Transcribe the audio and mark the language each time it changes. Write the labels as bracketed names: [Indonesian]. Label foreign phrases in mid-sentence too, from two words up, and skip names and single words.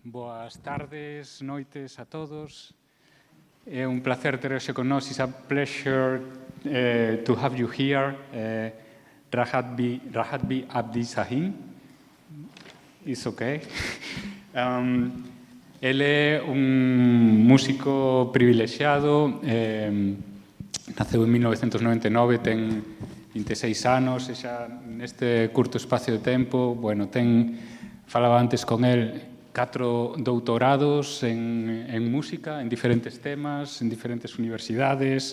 [Galician] Boas tardes, noites a todos. É un placer ter hoxe con nós. [English] It's a pleasure to have you here. Rakbat-Bi Abdyssagin. It's okay. [Galician] Ele é un músico privilexiado. Naceu en 1999, ten 26 anos, e xa neste curto espacio de tempo, falaba antes con el, 4 doutorados en música, en diferentes temas, en diferentes universidades.